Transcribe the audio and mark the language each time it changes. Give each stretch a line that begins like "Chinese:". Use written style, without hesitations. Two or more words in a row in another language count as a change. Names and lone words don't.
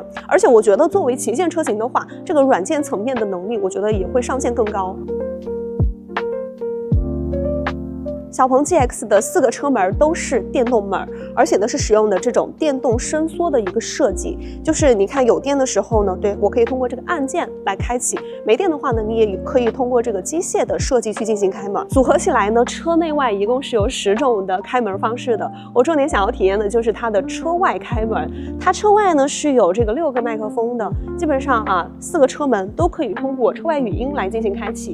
Chinese: 而且我觉得作为旗舰车型的话，这个软件层面的能力，我觉得也会上限更高。小鹏 GX 的4个车门都是电动门，而且呢是使用的这种电动伸缩的一个設計，就是你看有電的時候呢，對，我可以通過這個按鍵來開啟，沒電的話呢，你也可以通過這個機械的設計去進行開門。組合起來呢，車內外一共是有10種的開門方式的。我重點想要體驗的就是它的車外開門，它車外呢是有這個6個麥克風的，基本上啊4個車門都可以通過車外語音來進行開啟。